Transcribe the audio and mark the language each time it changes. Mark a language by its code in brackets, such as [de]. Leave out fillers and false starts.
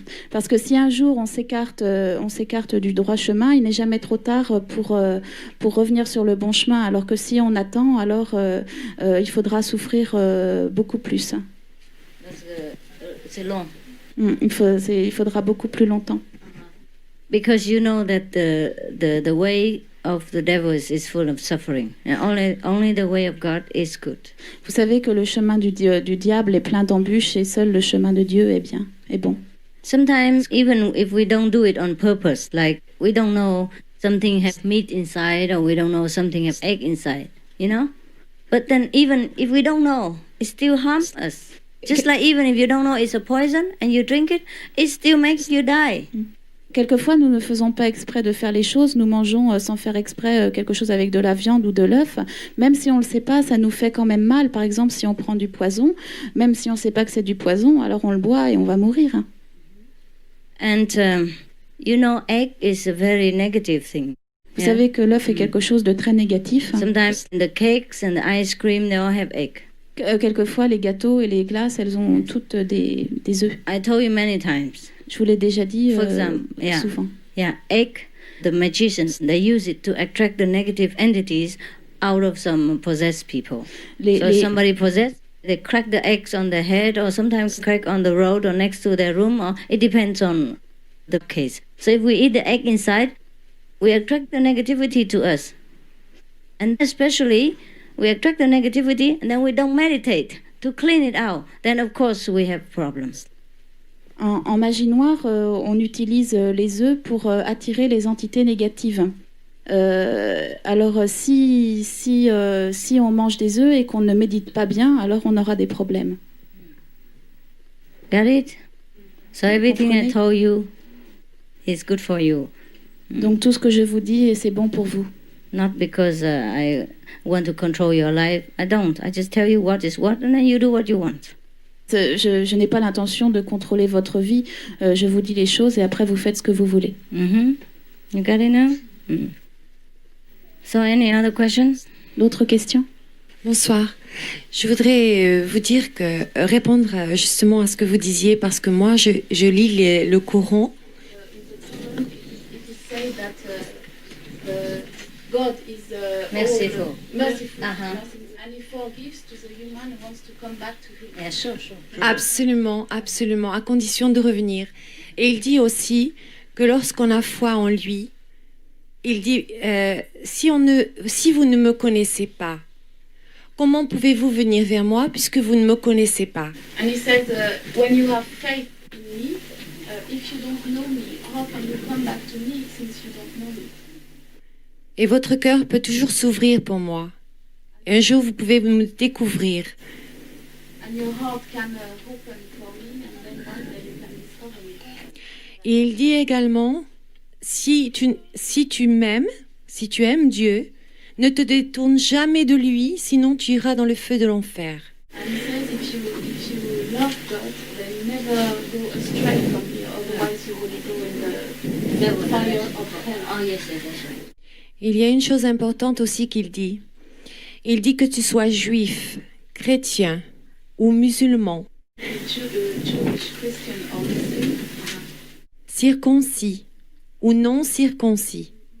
[fr] Parce que si un jour on s'écarte du droit chemin, il n'est jamais trop tard pour revenir sur le bon chemin. Alors que si on attend, alors il faudra souffrir beaucoup plus. C'est long. Il faudra beaucoup plus longtemps. [en] Because you know that the way of the devil is full of suffering, and only the way of God is good. [fr] Vous savez que le chemin du diable est plein d'embûches et seul le chemin de Dieu est bon. [en] Sometimes even if we don't do it on purpose, like we don't know something has meat inside or we don't know something has egg inside, you know? But then even if we don't know, it still harms us. Just like even if you don't know it's a poison and you drink it, it still makes you die. [fr] Quelquefois, nous ne faisons pas exprès de faire les choses. Nous mangeons sans faire exprès quelque chose avec de la viande ou de l'œuf. Même si on ne le sait pas, ça nous fait quand même mal. Par exemple, si on prend du poison, même si on ne sait pas que c'est du poison, alors on le boit et on va mourir. [en] And you know, egg is a very negative thing. [fr] Vous savez que l'œuf est quelque chose de très négatif. [en] Sometimes the cakes and the ice cream, they all have egg. [fr] Quelquefois, les gâteaux et les glaces, elles ont toutes des œufs. [en] I told you many times. [fr] Je vous l'ai déjà dit [en] For example, [fr] souvent. [en] Yeah, egg, the magicians, they use it to attract the negative entities out of some possessed people. So somebody possessed, they crack the eggs on the head or sometimes crack on the road or next to their room, or it depends on the case. So if we eat the egg inside, we attract the negativity to us. And especially, we attract the negativity and then we don't meditate to clean it out. Then of course we have problems. [fr] En magie noire, on utilise les œufs pour attirer les entités négatives. Alors, si on mange des œufs et qu'on ne médite pas bien, alors on aura des problèmes. [en] Got it? So everything I told you is good for you. [fr] Donc tout ce que je vous dis, c'est bon pour vous. [en] Not because I want to control your life. I don't. I just tell you what is what and then you do what you want. [fr] Je n'ai pas l'intention de contrôler votre vie. Je vous dis les choses et après vous faites ce que vous voulez. [en] You got it now? So any other questions? [fr] D'autres questions? Bonsoir. Je voudrais vous dire que répondre justement à ce que vous disiez parce que moi je lis le Coran. [en] God is merciful. And he forgives to the human who wants to come back to him. Yeah, sure. [fr] Absolument, absolument, à condition de revenir. Et il dit aussi que lorsqu'on a foi en lui, il dit si vous ne me connaissez pas, comment pouvez-vous venir vers moi puisque vous ne me connaissez pas? [en] And he said, when you have faith in me, if you don't know me, how can you come back to me since you don't know me? [fr] Et votre cœur peut toujours s'ouvrir pour moi. Et un jour, vous pouvez me découvrir. [en] And your heart can open for me, and then one day you can discover me. [fr] Et il dit également, si tu m'aimes, si tu aimes Dieu, ne te détourne jamais de lui, sinon tu iras dans le feu de l'enfer. [en] And he says, if you love God, then never go astray from me, otherwise you will go in the fire of hell. Oh yes, that's right. [fr] Il y a une chose importante aussi qu'il dit. Il dit que tu sois juif, chrétien ou musulman, circoncis ou non circoncis.